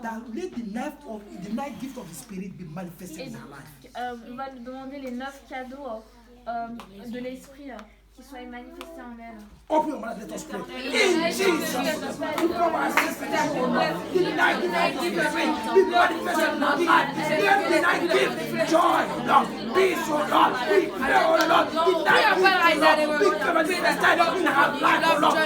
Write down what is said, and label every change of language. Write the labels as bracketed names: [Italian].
[English] That let the ninth gift of the Spirit be manifested in her life. [French] On va lui demander les 9 cadeaux de l'esprit qui soient manifestés en elle. [English] Open your mouth, let us pray. In Jesus' name, we come our sister, the night gift of the Spirit be manifested in her life. Let the night gift joy, Lord, peace, oh Lord. We pray, oh Lord, the night gift, Lord, be manifested in her life, oh Lord.